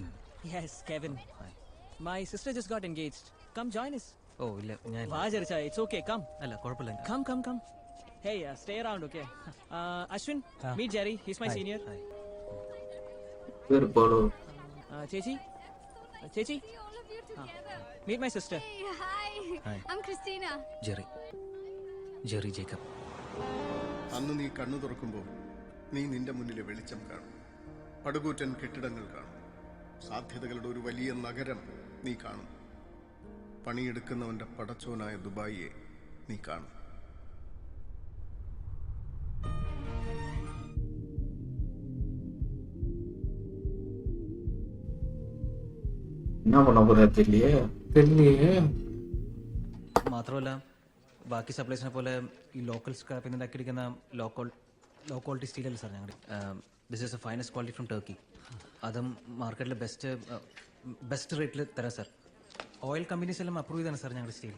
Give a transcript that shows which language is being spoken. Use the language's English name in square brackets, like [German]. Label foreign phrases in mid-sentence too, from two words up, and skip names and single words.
[English] Yes, Kevin. My sister just got engaged. Come join us. [Malayalam] ഓ ഇല്ല, ഞാൻ [English] വാ Jersaya, it's okay, come. [Malayalam] അല്ല കുഴപ്പമില്ല. [English] Come come come. Hey, stay around, okay? Ashwin, meet Jerry, he's my senior. [Malayalam] ചേച്ചി, ചേച്ചി, [English] meet my sister. Hi. Hi. I'm Christina. [Malayalam] ജെറി ജേക്കബ്. അന്ന് നീ കണ്ണു തുറക്കുമ്പോൾ നീ നിന്റെ മുന്നിലെ വെളിച്ചം കാണും. പടുകൂറ്റൻ കെട്ടിടങ്ങൾ കാണും. സാധ്യതകളുടെ ഒരു വലിയ നഗരം നീ കാണും. പണിയെടുക്കുന്നവന്റെ പടച്ചോനായ ദുബായിയെ നീ കാണും. என்ன பண்ண போறா தெரியலையே. മാത്രമല്ല ബാക്കി സപ്ലൈസിനെ പോലെ ഈ [English] local scrap [Malayalam] നിന്ന് ഉണ്ടാക്കിയിരിക്കുന്ന [English] low quality steel [Malayalam] സാർ ഞങ്ങൾ. [English] This is a finest quality from Turkey. അതും market best rate [Malayalam] തരാം സാർ. [English] oil companies [Malayalam] എല്ലാം അപ്രൂവ് ചെയ്താണ് സാർ ഞങ്ങളുടെ സ്റ്റീൽ.